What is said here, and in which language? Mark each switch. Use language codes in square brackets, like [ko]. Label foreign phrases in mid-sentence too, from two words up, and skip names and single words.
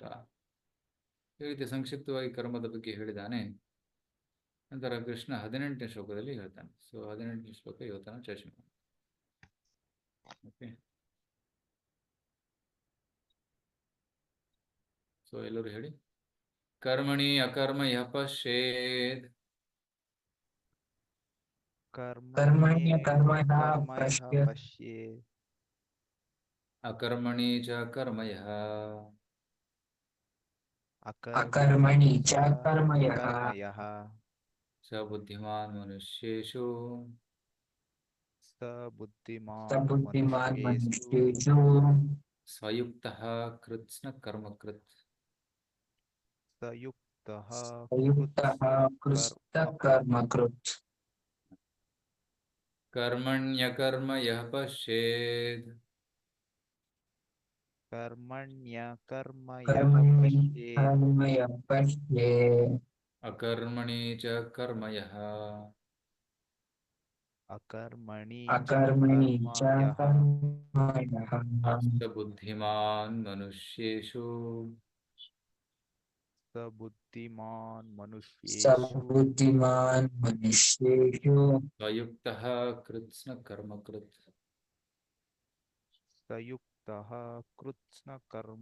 [kn] ಈ ರೀತಿ ಸಂಕ್ಷಿಪ್ತವಾಗಿ ಕರ್ಮದ ಬಗ್ಗೆ ಹೇಳಿದಾನೆ. ನಂತರ ಕೃಷ್ಣ 18ನೇ ಶ್ಲೋಕದಲ್ಲಿ ಹೇಳ್ತಾನೆ. ಸೊ 18ನೇ ಶ್ಲೋಕ ಇವತ್ತನ ಚರ್ಚೆ ಮಾಡೋಣ. [en] okay, so [kn] ಎಲ್ಲರೂ ಹೇಳಿ. [sa] ಕರ್ಮಣಿ ಅಕರ್ಮ ಯಃ ಪಶ್ಯೇದ್, ಕರ್ಮಣ್ಯ ಕರ್ಮಣ ಪಶ್ಯೇತ್, ಅಕರ್ಮಣಿ ಚ ಕರ್ಮಯಃ, ಅಕರ್ಮಣಿ ಚ ಕರ್ಮಯಃ, ಸ ಬುದ್ಧಿಮಾನ್ ಮನುಷ್ಯೇಷು, ಸಬುದ್ಧಿಮಾನ್ ಮನುಷ್ಯೇಷು, ಸ್ವಯುಕ್ತಃ ಕೃತ್ಸ್ನ ಕರ್ಮಕೃತ್, ಸಂಯುಕ್ತಃ ಕೃತ ಕರ್ಮಕೃತ್. ಕರ್ಮಣ್ಯಕರ್ಮ ಯಃ ಪಶ್ಯೇದ್, ಕರ್ಮ ಯಃ ಪಶ್ಯೇತ್, ಅಕರ್ಮಣಿ ಚ ಕರ್ಮಯಃ, ಅಕರ್ಮಣಿ ಚ ಕರ್ಮಯಃ, ಸ ಬುದ್ಧಿಮಾನ್ ಮನುಷ್ಯೇಷು, ಸಬುದ್ಧಿಮಾನ್ ಮನುಷ್ಯೇಷು, ಸ್ವಯುಕ್ತಃ ಕೃತ್ಸ್ನ ಕರ್ಮಕೃತ್. ಸಂಯುಕ್ತಃ ಕೃತ್ಸ್ನ ಕರ್ಮ